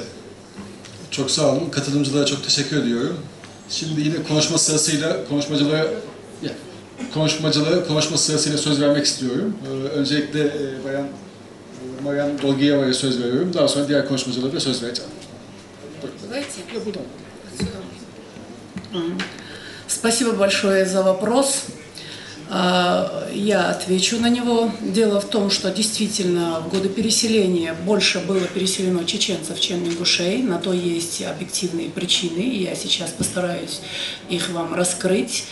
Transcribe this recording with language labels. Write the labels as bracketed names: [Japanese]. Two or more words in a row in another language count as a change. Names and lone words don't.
[Turkish] Çok sağ olun. Katılımcılara çok teşekkür ediyorum. Şimdi yine konuşma sırasıyla konuşma sırasıyla söz vermek istiyorum. Öncelikle Bayan Marian Dolgiyeva'ya söz veriyorum. Daha sonra diğer konuşmacılara da söz vereceğim. [Russian] Спасибо большое за вопрос. Я отвечу на него. Дело в том, что действительно в годы переселения больше было переселено чеченцев, чем ингушей. На то есть объективные причины, и я сейчас постараюсь их вам раскрыть.